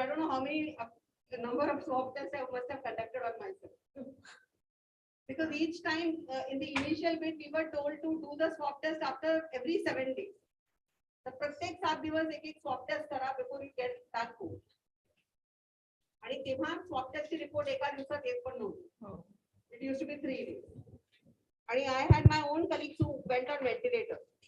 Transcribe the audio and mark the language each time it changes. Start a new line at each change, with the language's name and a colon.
English: how many number of swab tests I must have conducted on myself. Because each time in the initial bit, we were told to do the swab test after every 7 days. The
Marathi: प्रत्येक 7 दिवस एक
English: swab test
Marathi: करा
English: before you get that code.
Marathi: आणि तेव्हा swab test ची report एका दिवसात येत पण नव्हती.
English: It used to be 3 days. आणि I had my own colleagues who went on ventilator.